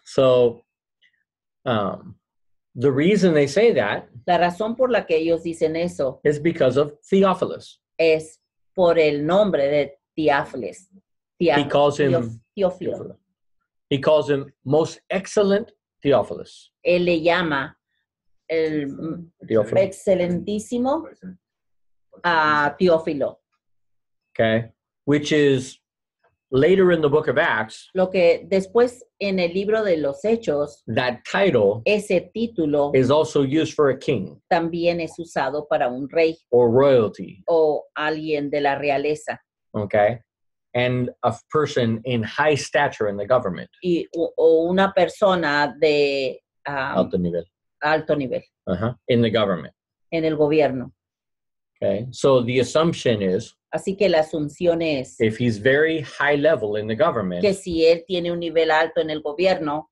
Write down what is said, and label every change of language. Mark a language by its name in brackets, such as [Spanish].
[English] So the reason they say that [Spanish] La razón por la que ellos dicen eso [English] is because of Theophilus. [Spanish] es por el nombre de Teófilos. [English] He calls him [Spanish] Teófilo. [English] He calls him most excellent Theophilus. [Spanish] Él le llama el [English] Theophilus. [Spanish] excelentísimo a Teófilo. [English] Okay. Which is later in the book of Acts, [Spanish] Lo que después en el libro de los Hechos, [English] that title [Spanish] ese título [English] is also used for a king [Spanish] también es usado para un rey [English] or royalty. [Spanish] o alguien de la realeza [English] Okay. And a person in high stature in the government. [Spanish] o una persona de Alto nivel. alto nivel [English] In the government. [Spanish] en el gobierno. [English] Okay. So the assumption is [Spanish] Así que la asunción es [English] if he's very high level in the government [Spanish] que si él tiene un nivel alto en el gobierno